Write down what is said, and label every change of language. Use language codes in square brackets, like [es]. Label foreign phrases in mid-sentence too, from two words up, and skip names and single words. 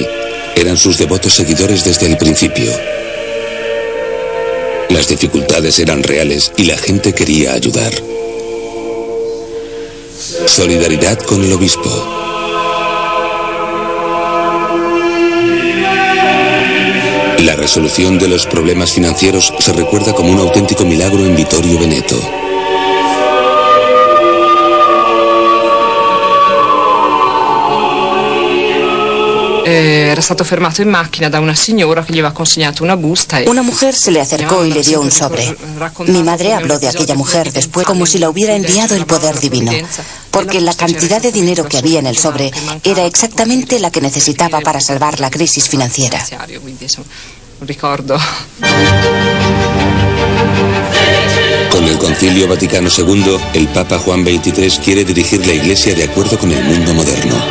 [es] Eran sus devotos seguidores desde el principio. Las dificultades eran reales y la gente quería ayudar. Solidaridad con el obispo. La resolución de los problemas financieros se recuerda como un auténtico milagro en Vittorio Veneto. [it] Era stato fermato in macchina da una signora che gli aveva consegnato una busta. [es] Una mujer se le acercó y le dio un sobre. Mi madre habló de aquella mujer después como si la hubiera enviado el poder divino, porque la cantidad de dinero que había en el sobre era exactamente la que necesitaba para salvar la crisis financiera. Con el Concilio Vaticano II, el Papa Juan XXIII quiere dirigir la Iglesia de acuerdo con el mundo moderno.